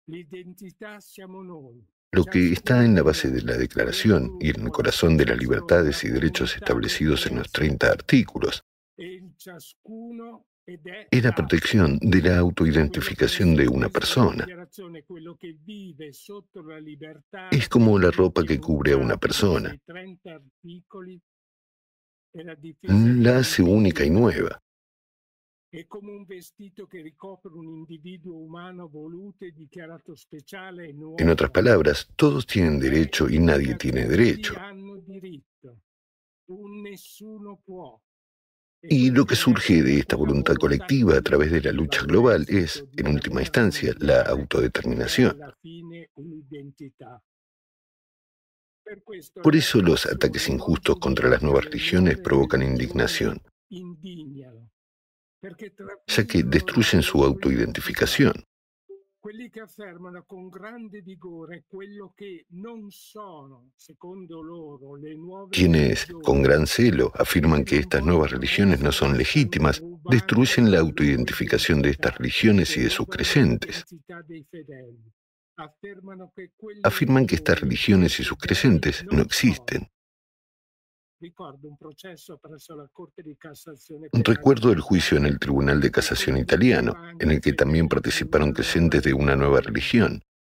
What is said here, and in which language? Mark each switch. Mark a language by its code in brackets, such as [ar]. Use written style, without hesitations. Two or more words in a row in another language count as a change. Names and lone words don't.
[es] Lo que está en la base de la Declaración y en el corazón de las libertades y derechos establecidos en los 30 artículos es la protección de la autoidentificación de una persona. Es como la ropa que cubre a una persona. La hace única y nueva. [it] È come un vestito che ricopre un individuo umano voluto e dichiarato speciale e [es] En otras [it] nuovo. [es] palabras, todos tienen derecho y nadie tiene derecho. [it] Hanno diritto, un nessuno può. [es] Y lo que surge de esta voluntad colectiva a través de la lucha global es, en última instancia, la autodeterminación. Por eso los ataques injustos contra las nuevas religiones provocan indignación, ya que destruyen su autoidentificación. [it] Quelli che affermano con grande vigore quello che non sono, secondo loro, le nuove [es] Quienes, con gran celo, afirman que estas nuevas religiones no son legítimas, destruyen la autoidentificación de estas religiones y de sus creyentes. Afirman que estas religiones y sus creyentes no existen. Recuerdo el juicio en el Tribunal de Casación italiano, en el que también participaron creyentes de una nueva religión.